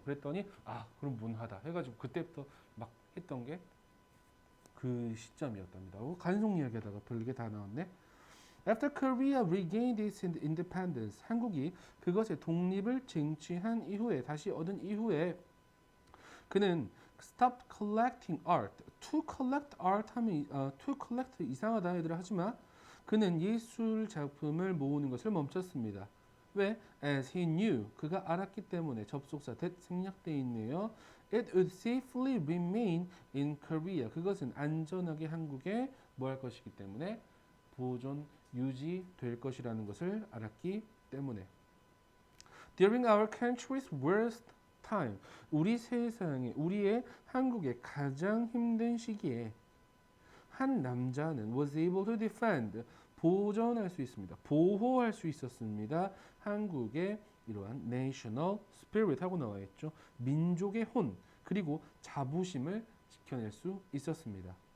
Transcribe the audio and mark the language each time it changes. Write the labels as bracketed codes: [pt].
[ko] 그랬더니 그럼 문화다 해가지고 그때부터 막 했던 게 그 시점이었답니다. 간송 이야기하다가 별게 다 나왔네. [en] After Korea regained its independence, [ko] 한국이 그것의 독립을 쟁취한 이후에 다시 얻은 이후에 그는 [en] stopped collecting art. To collect art [ko] 하면 [en] to collect [ko] 이상하다 얘들아 하지마. 그는 예술 작품을 모으는 것을 멈췄습니다. 왜? [en] As he knew. [ko] 그가 알았기 때문에 접속사 that 생략되어 있네요. [en] It would safely remain in Korea. [ko] 그것은 안전하게 한국에 뭐 할 것이기 때문에 보존 유지될 것이라는 것을 알았기 때문에. [en] During our country's worst time. [ko] 우리 세상에 우리의 한국의 가장 힘든 시기에 한 남자는 [en] was able to defend [ko] 보존할 수 있습니다. 보호할 수 있었습니다. 한국의 이러한 national spirit 하고 나와 있죠. 민족의 혼 그리고 자부심을 지켜낼 수 있었습니다.